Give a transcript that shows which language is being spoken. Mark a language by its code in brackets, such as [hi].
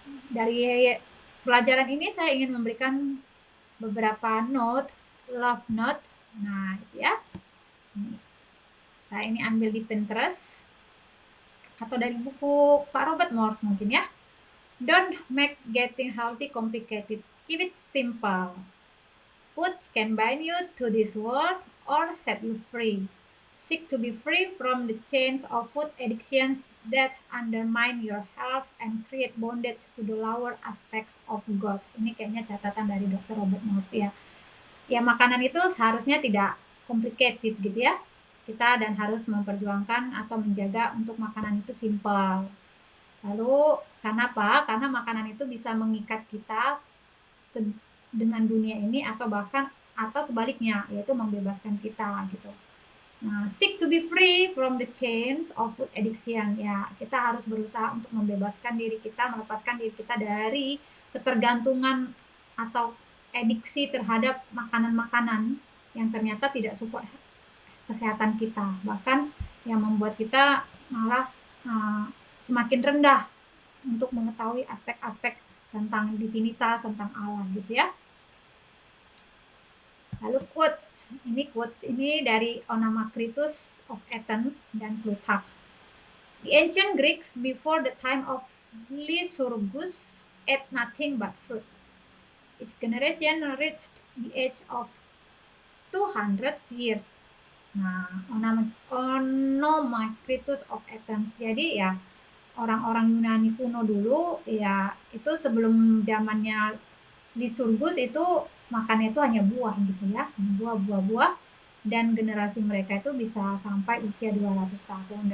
[id] Dari pelajaran ini saya ingin memberikan beberapa love note. Nah, itu ya. Saya ini ambil di Pinterest atau dari buku Pak Robert Morse mungkin ya. [en] Don't make getting healthy complicated. Keep it simple. Foods can bind you to this world or set you free. Seek to be free from the chains of food addictions that undermine your health and create bondage to the lower aspects of God. [id] Ini kayaknya catatan dari Dr. Robert Morse ya. Ya, makanan itu seharusnya tidak complicated gitu ya. Kita dan harus memperjuangkan atau menjaga untuk makanan itu simple. Lalu, kenapa? Karena makanan itu bisa mengikat kita dengan dunia ini atau bahkan atau sebaliknya, yaitu membebaskan kita gitu. [en] Nah, seek to be free from the chains of food addiction. [id] Ya, kita harus berusaha untuk membebaskan diri kita, melepaskan diri kita dari ketergantungan atau adiksi terhadap makanan-makanan yang ternyata tidak support kesehatan kita. Bahkan yang membuat kita malah semakin rendah untuk mengetahui aspek-aspek tentang divinitas, tentang Allah gitu ya. Lalu quotes ini dari Onamacritus of Athens dan Plutarch. [en] The ancient Greeks before the time of Lycurgus ate nothing but fruit. Each generation reached the age of 200 years. [id] Nah, Onamacritus of Athens. Jadi ya orang-orang Yunani kuno dulu ya itu sebelum zamannya Lycurgus itu makannya itu hanya buah gitu ya, buah-buah, dan generasi mereka itu bisa sampai usia 200 tahun.